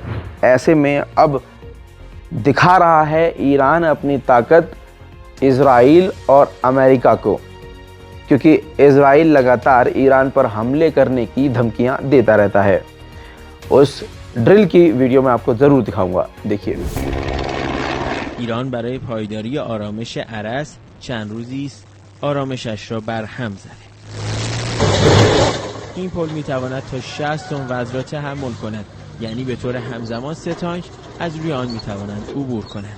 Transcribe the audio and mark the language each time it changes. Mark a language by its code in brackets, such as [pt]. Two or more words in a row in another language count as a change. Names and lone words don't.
[hi] ऐसे में अब दिखा रहा है ईरान अपनी ताकत इजराइल और अमेरिका को, क्योंकि इजराइल लगातार ईरान पर हमले करने की धमकियां देता रहता है। उस ड्रिल की वीडियो मैं आपको ज़रूर दिखाऊंगा, देखिए। [fa] ایران برای پایداری آرامش ارس چند روزی است آرامشش را برهم زده. این پل میتواند تا 60 تن وزن را تحمل کند، یعنی به طور همزمان 3 تانک از روی آن میتوانند عبور کنند.